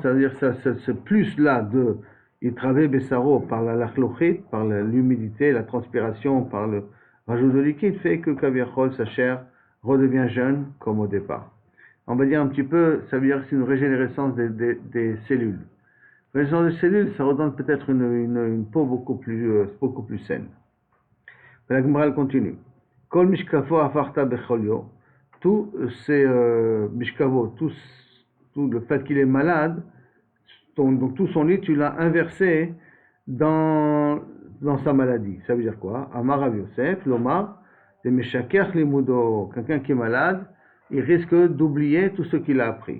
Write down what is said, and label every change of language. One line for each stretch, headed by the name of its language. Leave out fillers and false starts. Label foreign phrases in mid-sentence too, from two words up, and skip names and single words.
French: C'est-à-dire ce plus-là il travaille Bessaro par la lachlochit, par l'humidité, la transpiration, par le rajout de liquide, fait que Kaviachol, sa chair, redevient jeune comme au départ. On va dire un petit peu, ça veut dire que c'est une régénérescence des cellules. Régénérescence des cellules, ça redonne peut-être une peau beaucoup plus saine. La Gemara continue.
Hebrew: כל משכבו הפכת בחליו.
French: Tous ces mishkavo, tout le fait qu'il est malade, donc tout son lit, tu l'as inversé dans sa maladie. Ça veut dire quoi?
Hebrew: אמר רב יוסף לומר, דמשכח לימודו.
French: Quelqu'un qui est malade, il risque d'oublier tout ce qu'il a appris.